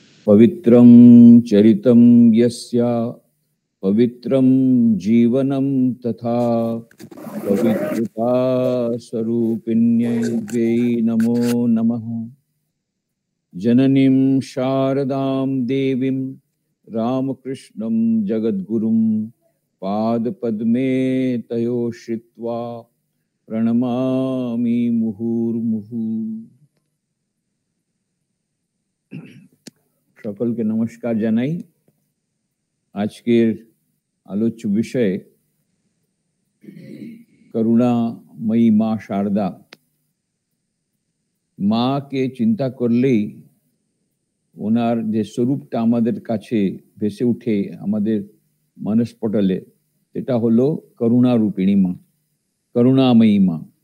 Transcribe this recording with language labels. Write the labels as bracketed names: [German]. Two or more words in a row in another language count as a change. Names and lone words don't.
[Sanskrit] पवित्रं चरितं यस्य पवित्रं जीवनं तथा पवित्रता स्वरूपिण्यै वै नमो नमः। जननीं शारदां देवीं रामकृष्णं जगद्गुरुं पादपद्मे तयो श्रित्वा प्रणमामि मुहुर्मुहुः। [Bangla] সকলকে নমস্কার জানাই। আজকের আলোচ্য বিষয় করুণাময়ী মা শারদা। মাকে চিন্তা করলেই ওনার যে স্বরূপটা আমাদের কাছে ভেসে উঠে আমাদের মানসপটলে, সেটা হলো করুণা রূপিণী মা, করুণাময়ী মা।